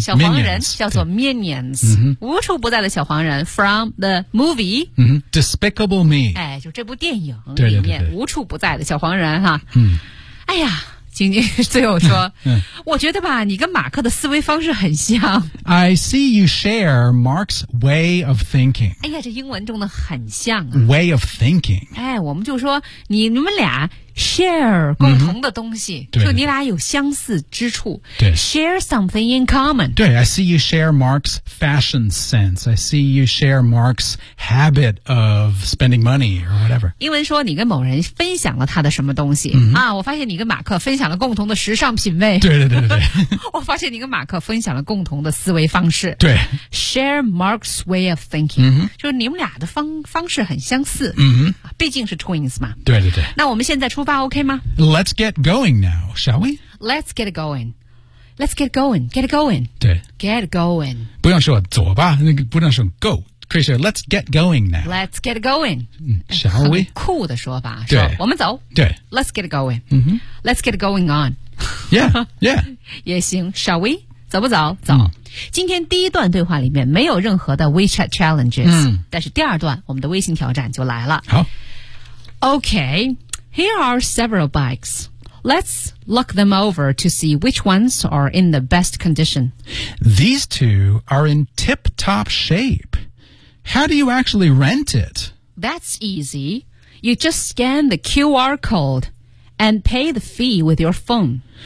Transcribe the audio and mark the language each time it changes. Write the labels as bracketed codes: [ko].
[zh] 小黄人 minions, 叫做 Minions、 mm-hmm. 无处不在的小黄人 [en] from the movie、 mm-hmm. Despicable Me [zh] 哎，就这部电影里面对对对对无处不在的小黄人哈。嗯、哎呀晶晶最后说、嗯、我觉得吧你跟马克的思维方式很像 [en] I see you share Mark's way of thinking [zh] 哎呀这英文中的很像、啊、 [en] way of thinking [zh] 哎，我们就说你们俩Share 共同的东西、 mm-hmm. 对就你俩有相似之处对 [en] Share something in common 对 I see you share Mark's fashion sense I see you share Mark's habit of spending money or whatever [zh] 英文说你跟某人分享了他的什么东西、 mm-hmm. 啊，我发现你跟马克分享了共同的时尚品味对对对对我发现你跟马克分享了共同的思维方式对 [en] Share Mark's way of thinking、 mm-hmm. [zh] 就是你们俩的 方式很相似、 mm-hmm. 毕竟是 twins 嘛对对对那我们现在出发 OK 吗 [en] Let's get going now, shall we? Let's get going. Let's get going. Get going. [zh] 对 [en] Get going. [zh] 不用说走吧不用说 go. 可以说 [en] Let's get going now. Let's get going. Shall we? [zh] 很酷的说法对说我们走对 [en] Let's get going.、 Mm-hmm. Let's get going on. Yeah, yeah. [zh] 也行 [en] shall we? [zh] 走不走走、嗯、今天第一段对话里面没有任何的 [en] WeChat challenges、嗯、 [zh] 但是第二段我们的微信挑战就来了好 [en] OK. Here are several bikes. Let's look them over to see which ones are in the best condition. These two are in tip-top shape. How do you actually rent it? That's easy. You just scan the QR code and pay the fee with your phone.